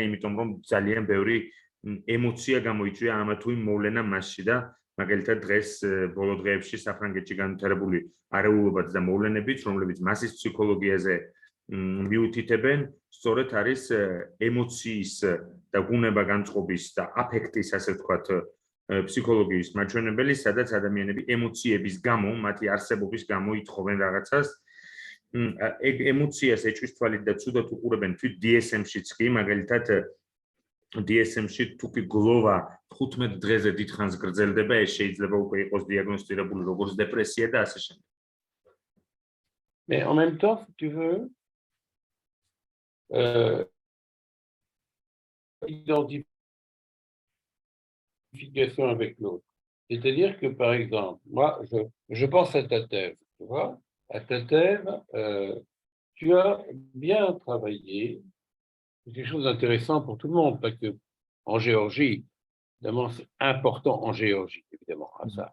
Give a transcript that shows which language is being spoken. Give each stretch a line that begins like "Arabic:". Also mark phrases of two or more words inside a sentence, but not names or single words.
Georgian: იმიტომ რომ ძალიან ბევრი ემოცია გამოიწვია ამა თუ იმ მოვლენა მასში და მაგალითად დღეს ბოლო დღეებში საფრანგეთში განვითარებული არეულობაც და მოვლენებიც, რომლებიც მასის ფსიქოლოგიაზე მიუთითებენ, სწორედ არის ემოციის და გუნება-განწყობის და აფექტის, ასე ვთქვათ, ფსიქოლოგიის მაჩვენებელი, სადაც ადამიანები ემოციების გამო, მათი არსებობის გამო ითხოვენ რაღაცას. ეგ ემოციას ეჭვის თვალით და ცუდად უყურებენ თვით DSM-შიც კი, მაგალითად DSM-ში თუ კი გლოვა 15 დღეზე დიდხანს გრძელდება, ეს შეიძლება უკვე იყოს დიაგნოსტირებული როგორც დეპრესია და ასე შემდეგ.
French: Mais en même temps, si tu veux, identification avec l'autre. C'est-à-dire que, par exemple, moi, je pense à ta thèse, tu vois, à ta thèse, tu as bien travaillé, c'est quelque chose d'intéressant pour tout le monde, parce que en Géorgie, évidemment, c'est important en Géorgie, évidemment, à ça.